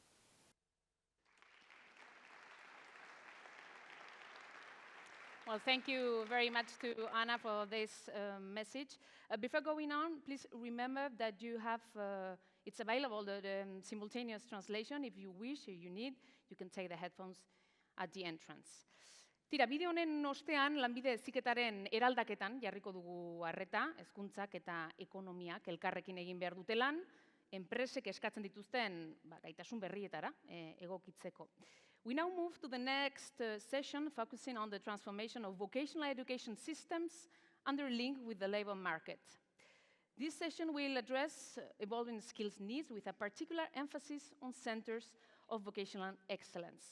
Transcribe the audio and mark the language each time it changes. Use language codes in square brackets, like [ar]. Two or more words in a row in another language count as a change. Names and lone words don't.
[en] Well, thank you very much to Anna for this message. Before going on, please remember that you have, it's available, the simultaneous translation. If you wish, if you need, you can take the headphones at the entrance. [eu] Tira, bideo honen ostean, lanbide heziketaren eraldaketan jarriko dugu arreta, hezkuntzak eta ekonomiak elkarrekin egin behar dutelan, enpresek eskatzen dituzten gaitasun berrietara egokitzeko. [en] We now move to the next session, focusing on the transformation of vocational education systems under link with the labor market. This session will address evolving skills needs with a particular emphasis on centers of vocational excellence.